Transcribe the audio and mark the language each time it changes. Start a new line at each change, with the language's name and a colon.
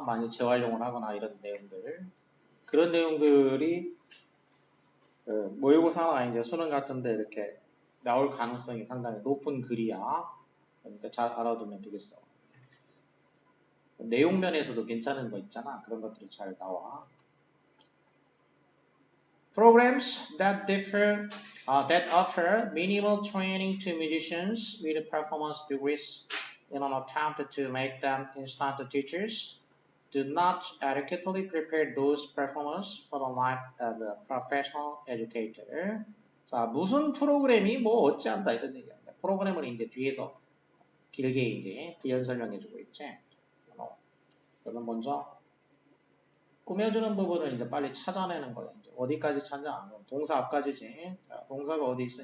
Korean: 많이 재활용을 하거나 이런 내용들. 그런 내용들이 모의고사나 이제 수능 같은데 이렇게 나올 가능성이 상당히 높은 글이야. 그러니까 잘 알아두면 되겠어. 내용 면에서도 괜찮은 거 있잖아. 그런 것들이 잘 나와.
English: Programs that offer minimal training to musicians with performance degrees in an attempt to make them instant teachers do not adequately prepare those performers for the life of a professional educator.
Korean: 자, 무슨 프로그램이 뭐 어찌한다 이런 얘기야. 프로그램을 이제 뒤에서 길게 이제 부연 설명해주고 있지. 그러면 먼저 꾸며주는 부분을 이제 빨리 찾아내는 거야. 이제 어디까지 찾냐? 동사 앞까지지. 자, 동사가 어디 있어?